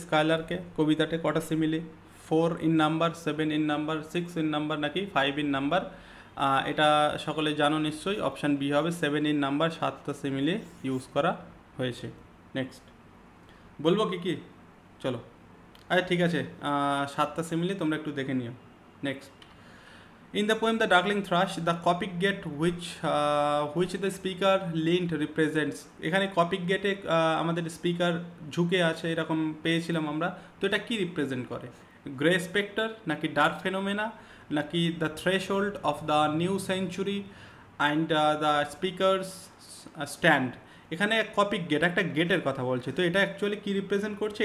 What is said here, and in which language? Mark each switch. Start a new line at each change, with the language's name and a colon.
Bangla: স্কাইলার্কে কবিতাতে কটা simile?
English: 4 in number, 7 in number, 6 in number
Bangla: নাকি
English: 5 in number?
Bangla: এটা সকলে জানো নিশ্চয়ই, অপশান বি হবে 7 ইন নাম্বার, 7টা সিমিলি ইউজ করা হয়েছে। নেক্সট, বলবো কি কি? চলো, আচ্ছা ঠিক আছে, 7টা সিমিলি তোমরা একটু দেখে নিও।
English: Next, in the poem The Darkling Thrush, the Coppic Gate which the speaker leaned represents.
Bangla: এখানে কপিক গেটে আমাদের স্পিকার ঝুঁকে আছে এরকম পেয়েছিলাম আমরা, তো এটা কি রিপ্রেজেন্ট করে?
English: grey spectre
Bangla: নাকি
English: Dark phenomena নাকি the threshold of the new century and the speaker's stand?
Bangla: এখানে কপিক গেট, একটা গেটের কথা বলছে, তো এটা অ্যাকচুয়ালি কি রিপ্রেজেন্ট করছে?